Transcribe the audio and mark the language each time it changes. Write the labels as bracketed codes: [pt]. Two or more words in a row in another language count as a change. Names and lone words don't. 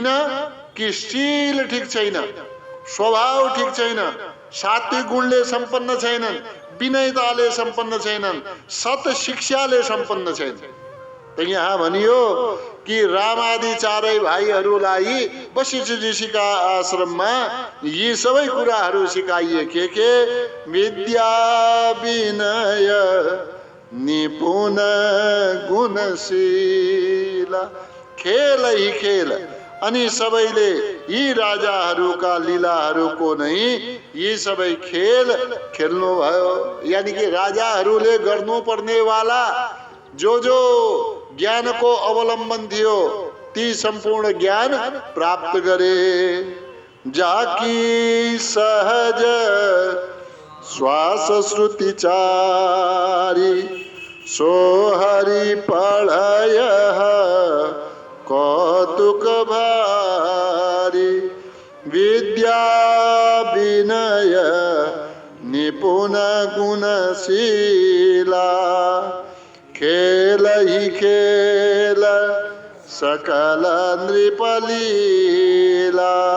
[ne] कि शील ठीक छैन, स्वभाव ठीक छैन, सात्विक गुणले सम्पन्न छैनन्, विनयताले सम्पन्न छैनन्, सत शिक्षाले सम्पन्न छैन। त यहाँ भनियो कि राम आदि चारै भाइहरूलाई वशिष्ठ ऋषिका आश्रममा यी सबै कुराहरू सिकाइए। के? [awa] विद्या विनय निपुण गुणशीला। खेल ही खेल। [ne] अनि सबैले यी राजाहरूका लीलाहरूको नै यी सबै खेल खेल्नु भयो। यानी कि राजाहरूले गर्नुपर्ने वाला जो ज्ञान को अवलंबन थियो ती संपूर्ण ज्ञान प्राप्त गरे। [awa] जाकी सहज श्वास श्रुति चारी, सो हरि पढ़य कौतुक भारी। विद्या विनय निपुण गुणशीला, खेल ही खेल सकल नृपलीला।